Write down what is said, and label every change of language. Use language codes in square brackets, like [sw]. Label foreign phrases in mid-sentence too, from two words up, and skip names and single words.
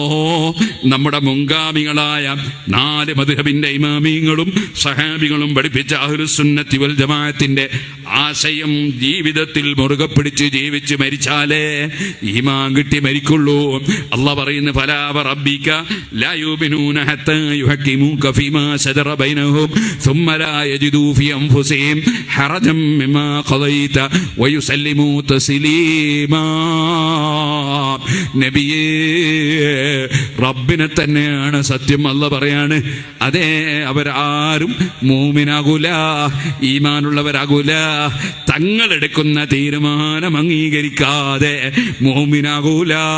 [ml] നമ്മുടെ മുൻഗാമികളായ 4 മദ്ഹബിന്റെ ഇമാമിങ്ങളും സഹാബികളും പഠിപ്പിച്ച അഹ്ലുസുന്നത്തി വൽ ജമാഅത്തിന്റെ ആശയം ജീവിതത്തിൽ മുറുകെ പിടിച്ച് ജീവിച്ച് മരിച്ചാലേ ഈമാൻ കിട്ടി മരിക്കുള്ളൂ. അല്ലാഹ് പറയുന്നു, [ar] فلا وربك لا يؤمنون حتى يحكموك فيما شجر بينهم ثم لا يجدوا في أنفسهم حرجا مما قضيت ويسلموا تسليما. [ml] നബിയേ, റബ്ബിനെ തന്നെയാണ് സത്യം. അല്ലാഹ് പറയാണ്, അതേ അവരാരും മൂമിനാകൂല, ഈമാനുള്ളവരാകൂല. തങ്ങളെടുക്കുന്ന തീരുമാനം അംഗീകരിക്കാതെ മൂമിനാകൂല.